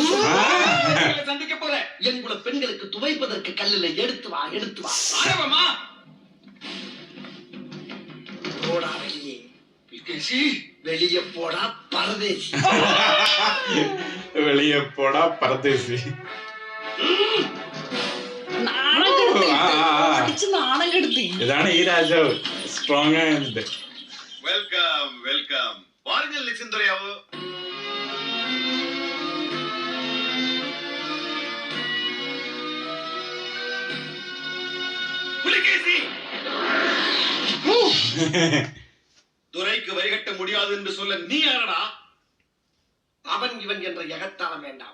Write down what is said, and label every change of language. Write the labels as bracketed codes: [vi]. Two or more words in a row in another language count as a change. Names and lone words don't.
[ta] சந்திக்க போற என் குல பெண்களுக்கு துவைப்பதற்கு கல்லில் எடுத்து வா, எடுத்து வா. ஆரவமா போடா வெளியே. வெளியே போடா பரதேசி. வெளியே போடா பரதேசி. [ml] ഇതാണ് ഈ രാജാവ് സ്ട്രോങ് ആയത്. [en] welcome welcome. വാരുங்கள் ലക്ഷ്മണരാവ്. [ta] புலிகேசி, துரைக்கு வரிகட்ட முடியாது என்று சொல்ல நீ யாரடா? அவன் இவன் என்ற எகத்தாளம் வேண்டாம்.